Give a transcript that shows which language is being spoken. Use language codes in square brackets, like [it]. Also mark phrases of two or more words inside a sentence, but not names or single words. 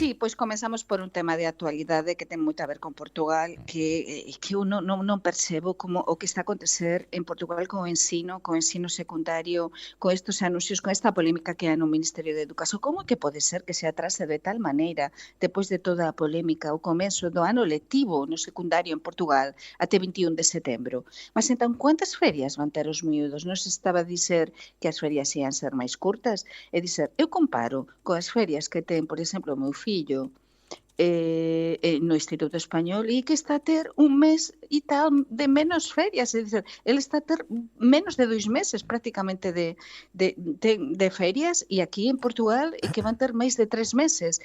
[pt] Sim, pois começamos por um tema de atualidade que tem muito a ver com Portugal, que eu não percebo como o que está a acontecer em Portugal com o ensino secundário, com estes anúncios, com esta polémica que há no Ministerio de Educação. Como é que pode ser que se atrase de tal maneira, depois de toda a polémica, o começo do ano lectivo no secundario en Portugal até 21 de setembro. [gl] Mas então, quantas ferias van ter os miúdos? Non se estaba a dizer que as ferias ian ser máis curtas? É dizer, eu comparo coas ferias que ten, por exemplo, o meu fillo, no Instituto Espanhol e que está a ter un mes e tal de menos ferias, é dizer, ele está a ter menos de 2 meses prácticamente de ferias e aquí en Portugal é que van ter máis de 3 meses.